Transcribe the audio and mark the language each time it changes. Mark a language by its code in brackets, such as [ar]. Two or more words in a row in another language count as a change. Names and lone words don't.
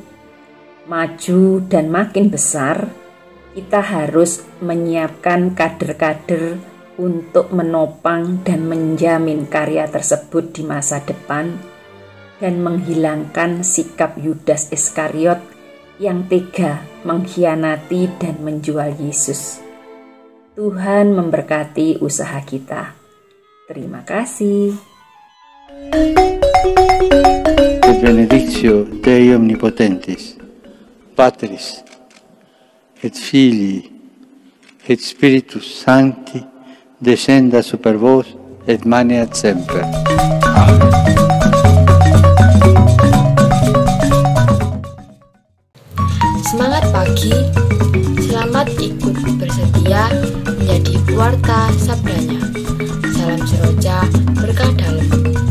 [id] maju dan makin besar, kita harus menyiapkan kader-kader untuk menopang dan menjamin karya tersebut di masa depan dan menghilangkan sikap Yudas Iskariot yang tega mengkhianati dan menjual Yesus. Tuhan memberkati usaha kita. Terima kasih. [la] Benedictio Dei Omnipotentis, Patris, et Filii, et Spiritus Sancti, descenda super vos, et maneat semper. Amen. [id] Semangat pagi, selamat ikut bersedia menjadi pewarta sabdanya. Salam seroja, berkah dalam.